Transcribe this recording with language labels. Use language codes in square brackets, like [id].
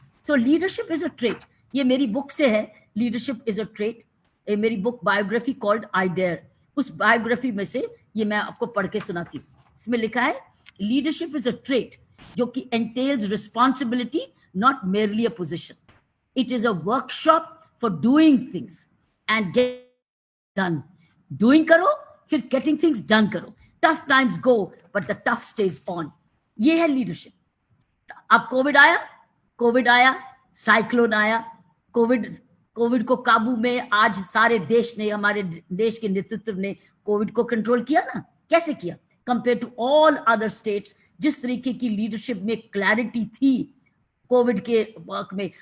[en] So leadership is a trait. [hi] ये मेरी book से है, [en] Leadership is a trait. [hi] मेरी book biography called I dare, उस बायोग्राफी में से ये मैं आपको पढ़ के सुनाती हूँ। इसमें लिखा है [en] leadership is a trait [hi] जो कि [en] entails responsibility, not merely a position. It is a workshop for doing things and get done. Doing करो, फिर getting things done करो। Tough times go, but the tough stays on. [hi] ये है leadership. अब Covid आया, cyclone आया, Covid को काबू में आज सारे देश ने, हमारे देश के नेतृत्व ने कोविड को कंट्रोल किया ना। कैसे किया? [en] compare to all other states, [hi] जिस तरीके की लीडरशिप में क्लैरिटी थी कोविड के वर्क में।